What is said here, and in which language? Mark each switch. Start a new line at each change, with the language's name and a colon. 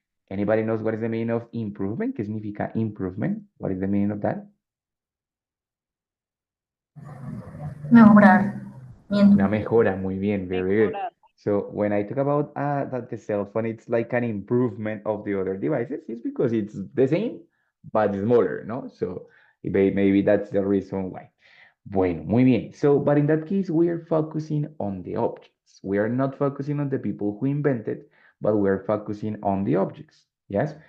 English: Anybody knows what is the meaning of improvement?
Spanish: ¿Qué significa improvement?
English: What is the meaning of that?
Spanish: Mejoramiento. Una mejora, muy bien,
English: very good.
Spanish: Mejorar.
English: So when I talk about that the cell phone, it's like an improvement of the other devices, it's because it's the same, but smaller, no? So maybe that's the reason why.
Spanish: Bueno, muy bien.
English: So, but in that case, we are focusing on the objects. We are not focusing on the people who invented, but we are focusing on the objects. Yes?